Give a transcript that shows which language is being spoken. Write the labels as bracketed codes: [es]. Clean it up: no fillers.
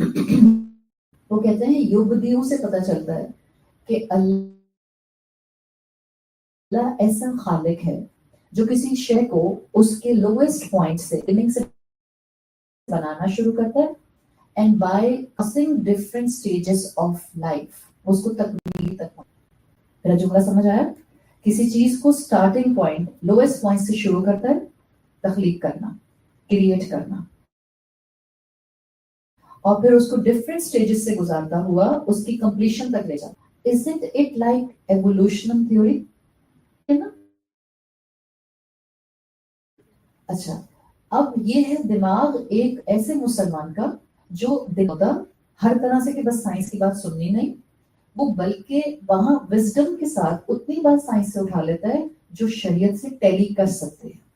[hi] वो कहते हैं युबदियों से पता चलता है कि अल्लाह ऐसा खालिक है जो किसी शय को उसके लोएस्ट पॉइंट से, बिगिनिंग से बनाना शुरू करता है, [en] and by crossing different stages of life [hi] उसको तकमील तक. मेरा जुमला समझ आया? किसी चीज को स्टार्टिंग पॉइंट, लोएस्ट पॉइंट से शुरू करता है तख्लीक करना, क्रिएट करना, और फिर उसको डिफरेंट स्टेजेस से गुजारता हुआ उसकी कंप्लीशन तक ले जाता. [en] Isn't it like evolution theory? [hi] है ना? अच्छा, अब ये है दिमाग एक ऐसे मुसलमान का जो दिनोदा हर तरह से कि बस साइंस की बात सुननी नहीं, वो बल्कि वहां विजडम के साथ उतनी बात साइंस से उठा लेता है जो शरीयत से टैली कर सकते हैं.